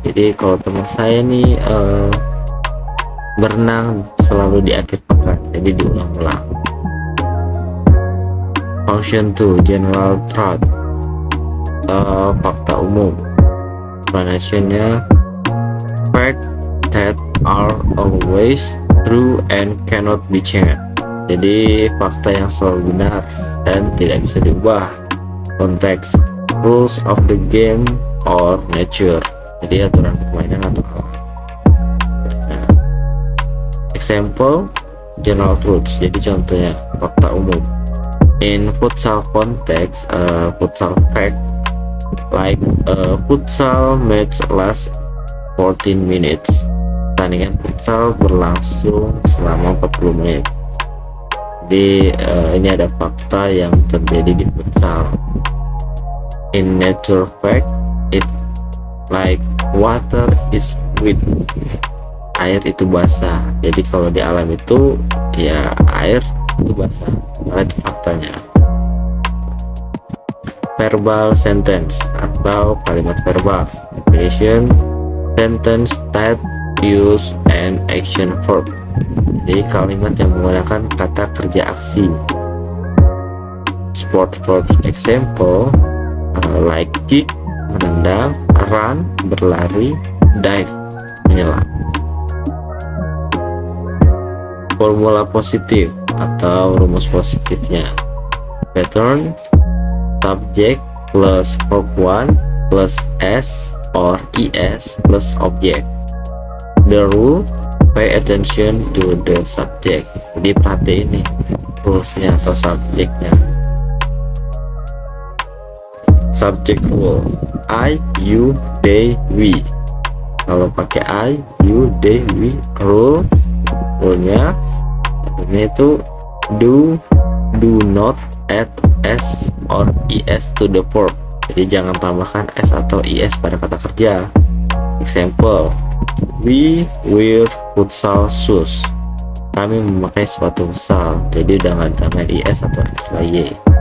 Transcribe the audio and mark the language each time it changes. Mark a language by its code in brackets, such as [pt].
[id] Jadi kalau teman saya nih berenang selalu di akhir pekan, jadi diulang-ulang. [en] Function 2: general truth, [id] fakta umum. [en] Explanationnya: fact that are always true and cannot be changed. [id] Jadi fakta yang selalu benar dan tidak bisa diubah. Konteks: [en] rules of the game or nature. [id] jadi aturan permainan atau hal. Nah, [en] example general truths, [id] jadi contohnya fakta umum. [en] In futsal context, futsal fact like a futsal match lasts 14 minutes. [id] Pertandingan futsal berlangsung selama 40 menit. Jadi ini ada fakta yang terjadi di futsal. [en] In nature fact, it like water is wet. [id] Air itu basah. Jadi kalau di alam itu ya air itu basah. Nah, itu faktanya. [en] Verbal sentence [id] atau kalimat verbal. [en] Definition: sentence that use an action verb. [id] Jadi kalimat yang menggunakan kata kerja aksi. [en] Sport verbs example like kick, [id] menendang, run, berlari, dive, menyelam. Formula positif atau rumus positifnya. [en] Pattern: subject plus verb 1 plus s or es plus object. The rule: pay attention to the subject. [id] Jadi perhatiin nih rulesnya atau subjeknya. [en] Subject rule: I, you, they, we. [id] Kalau pakai I, you, they, we, rule-nya itu [en] do not add s or es to the verb. [id] Jadi jangan tambahkan s atau es pada kata kerja. [en] Example: we wear futsal shoes. [id] Kami memakai sepatu futsal. Jadi jangan tambah es atau s lagi.